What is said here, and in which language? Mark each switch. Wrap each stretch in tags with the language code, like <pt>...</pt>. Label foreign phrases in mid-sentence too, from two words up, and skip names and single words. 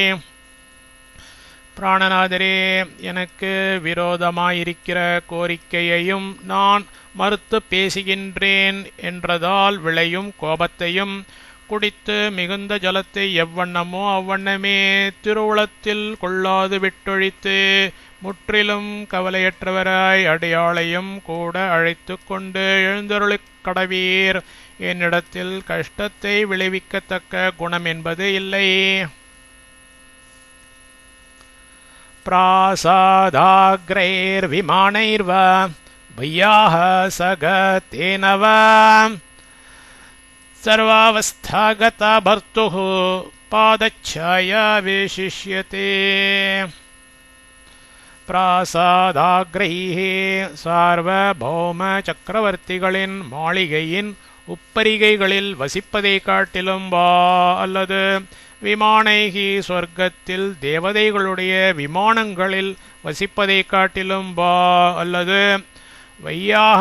<ta>பிராணநாதரே, எனக்கு விரோதமாயிருக்கிற கோரிக்கையையும் நான் மறுத்து பேசுகின்றேன் என்றதால் விளையும் கோபத்தையும் குடித்து மிகுந்த ஜலத்தை எவ்வண்ணமோ அவ்வண்ணமே திருவுளத்தில் கொள்ளாது விட்டொழித்து முற்றிலும் கவலையற்றவராய் அடியாளையும் கூட அழைத்து கொண்டு எழுந்தருளிக் கடவீர். என்னிடத்தில் கஷ்டத்தை விளைவிக்கத்தக்க குணம் என்பது இல்லை.</ta> <sa>प्रासादाग्रैर्विमानैर्वा पय्याह सगतेन वा सर्वावस्थागता भर्तुः पादच्छाया विशिष्यते.</sa> <ta>பிராசாதாக்ரைஹே சார்வபௌம சக்கரவர்த்திகளின் மாளிகையின் உப்பரிகைகளில் வசிப்பதைக் காட்டிலும் வா அல்லது விமானைகி சொர்க்கத்தில் தேவதைகளுடைய விமானங்களில் வசிப்பதைக் காட்டிலும் வா அல்லது வையாக</ta>